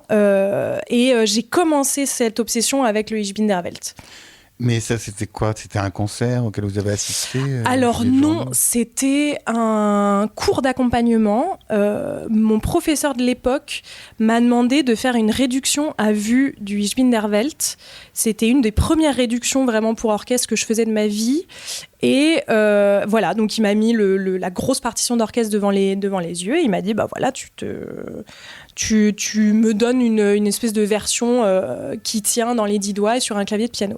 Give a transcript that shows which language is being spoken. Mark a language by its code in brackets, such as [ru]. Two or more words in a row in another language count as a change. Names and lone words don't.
[fr] Et j'ai commencé cette obsession avec le Ich bin der Welt. Mais ça, c'était quoi ? C'était un concert auquel vous avez assisté Alors non, c'était un cours d'accompagnement. Mon professeur de l'époque m'a demandé de faire une réduction à vue du Ich bin der Welt. C'était une des premières réductions vraiment pour orchestre que je faisais de ma vie. Et voilà, donc il m'a mis la grosse partition d'orchestre devant les yeux. Et il m'a dit, bah voilà, tu me donnes une espèce de version qui tient dans les 10 doigts et sur un clavier de piano.